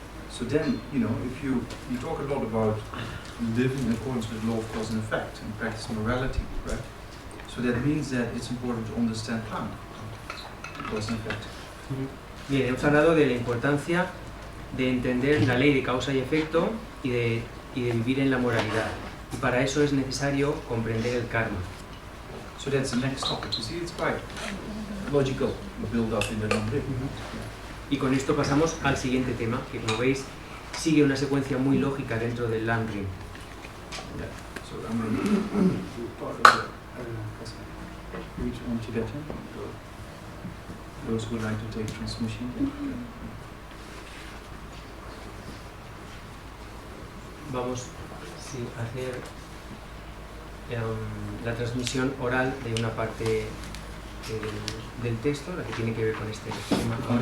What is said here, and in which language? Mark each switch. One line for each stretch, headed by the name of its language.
English: So then, if you talk a lot about living in accordance with law of cause and effect and practice morality, right? So that means that it's important to understand karma, cause and effect.
Spanish: Bien, hemos hablado de la importancia de entender la ley de causa y efecto y de vivir en la moralidad. Y para eso es necesario comprender el karma.
English: So that's the next topic. You see, it's quite logical build up in the non-living.
Spanish: Y con esto pasamos al siguiente tema, que como veis sigue una secuencia muy lógica dentro del Landrim. Yeah.
English: So I'm going to do part of the reach on Tibetan. Those who would like to take transmission.
Spanish: Vamos a hacer la transmisión oral de una parte del texto, la que tiene que ver con este tema.